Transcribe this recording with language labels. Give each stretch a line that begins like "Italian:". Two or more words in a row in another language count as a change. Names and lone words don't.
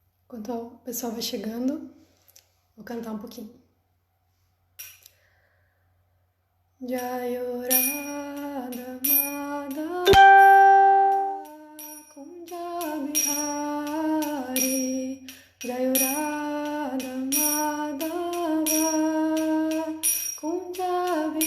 Portuguese: Enquanto o pessoal vai chegando, vou cantar um pouquinho. Jayo Radha Madhava Kunja Bihari, Jayo Radha Madhava Kunja